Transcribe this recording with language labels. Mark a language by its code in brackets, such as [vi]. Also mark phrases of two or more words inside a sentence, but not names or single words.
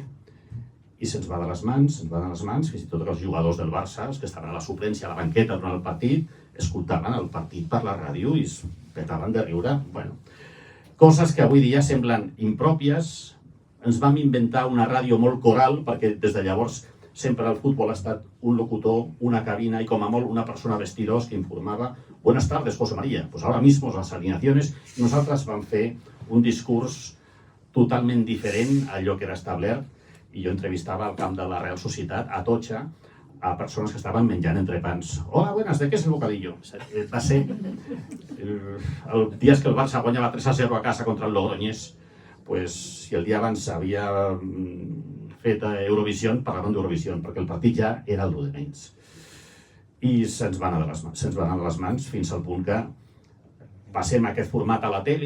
[ca] I se'ns va de les mans, fins i tot els jugadors del Barça, els que estaven a la suplència, a la banqueta durant el partit, escoltaven el partit per la ràdio i es petaven de riure. Bueno, coses que avui dia semblen impròpies. Ens vam inventar una ràdio molt coral, perquè des de llavors sempre el futbol ha estat un locutor, una cabina y com a molt una persona vestidors que informava. [es] Buenas tardes, José María. Pues ahora mismo las alineaciones. [ca] Nosaltres vam fer un discurs totalment diferent a allò que era establert i jo entrevistava al camp de la Real Societat, a Atocha, a persones que estaven menjant entrepans. [es] Hola, buenas, ¿de qué es el bocadillo? [ca] Va ser el dia que el Barça guanyava 3-0 a casa contra el Logroñés, pues si el dia abans havia fet Eurovisió, parlaven d'Eurovisió, perquè el partit ja era el de menys. I se'ns va anar de les mans fins al punt que passem aquest format a la tele.